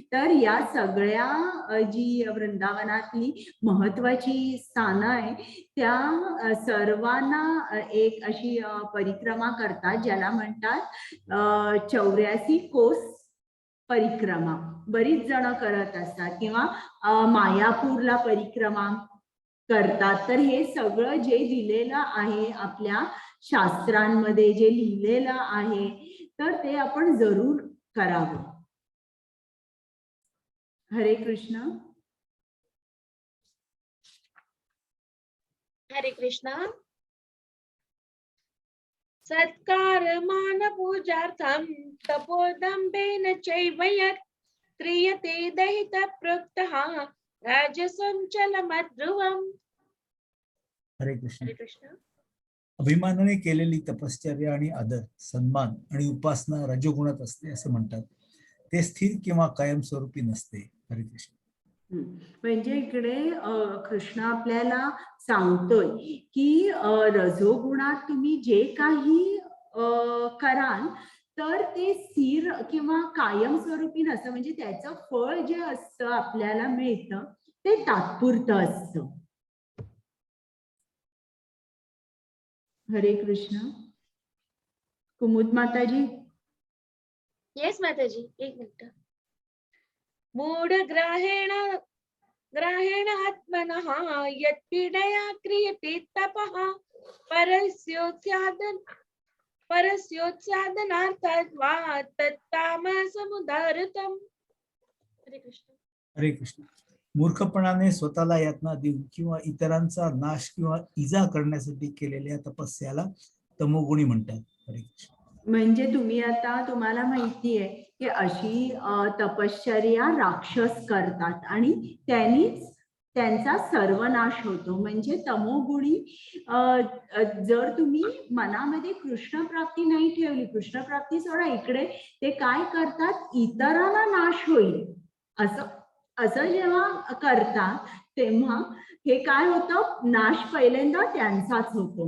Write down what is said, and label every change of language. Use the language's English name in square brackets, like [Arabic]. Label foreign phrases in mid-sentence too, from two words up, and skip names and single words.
[Marathi] तर या सगळ्या जी वृंदावनातली महत्वाची स्थानं आहे त्या सर्वांना एक अशी परिक्रमा करतात ज्याला म्हणतात 84 कोस परिक्रमा. बरीच जण करत असतात किंवा मायापूरला परिक्रमा करतात. तर हे सगळं जे दिलेलं आहे आपल्या शास्त्रांमध्ये, जे लिहिलेलं आहे, तर ते आपण जरूर करावं. हरे कृष्ण. हरे कृष्णा. [Sanskrit] सत्कार मान पूजार्थम तपोदंभेन चैव यत् क्रियते दहित प्रोक्तः राजसं चलमध्रुवम्. [Marathi] हरे कृष्ण. हरे कृष्णा. अभिमानाने केलेली तपश्चर्या आणि आदर, सन्मान आणि उपासना रजोगुणात असते असे म्हणतात. ते स्थिर किंवा कायमस्वरूपी नसते. हरे कृष्ण. म्हणजे इकडे कृष्ण आपल्याला सांगतोय की रजोगुणात तुम्ही जे काही कराल तर ते स्थिर किंवा कायमस्वरूपी नसतं. म्हणजे त्याचं फळ जे असतं आपल्याला मिळतं ते तात्पुरतं असतं. हरे कृष्ण. कुमुद माताजी. येस माताजी, एक मिनिट. [Sanskrit] मूढ ग्राहेण आत्मनः यत्पीडया क्रियते तपः परस्योत्सादनार्थात् वा तत्तामसमुदाहृतम्. [Marathi] हरे कृष्ण. हरे कृष्ण. मूर्खपणाने स्वतःला यातना देऊन किंवा इतरांचा नाश किंवा इजा करण्यासाठी केलेल्या तपस्याला तमोगुणी म्हणतात. हरे कृष्ण. म्हणजे तुम्हाला माहिती आहे की अशी तपश्चर्या राक्षस करतात आणि त्यांचा सर्वनाश होतो. म्हणजे तमोगुणी जर तुम्ही मनामध्ये कृष्ण प्राप्ती नाही ठेवली, कृष्ण प्राप्ती सोडा, इकडे ते काय करतात, इतरांना नाश होईल असं जेव्हा करतात तेव्हा हे काय होतं, नाश पहिल्यांदा त्यांचाच होतो.